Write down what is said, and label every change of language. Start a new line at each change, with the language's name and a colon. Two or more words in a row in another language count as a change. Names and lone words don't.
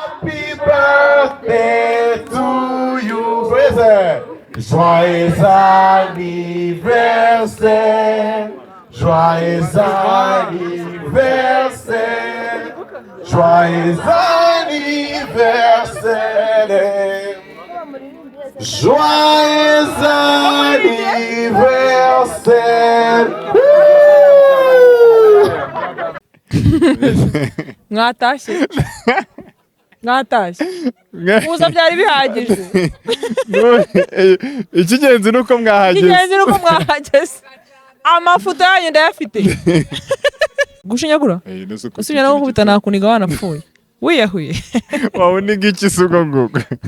English: Happy birthday to you.
French: Joyeux anniversaire. Joyeux anniversaire. Joyeux anniversaire. Joyeux anniversaire. Natacha. Natacha.
Kinyarwanda: Muza byari bihagije. Ikigenzi nuko mwahageze. Ikigenzi nuko mwahageze. Amafuta yanyu ndayafite. Gushinyagura? Usubira no gukubita nakuniga wanapfuye. Wiyahuye. Waboniga iki sugo nguko?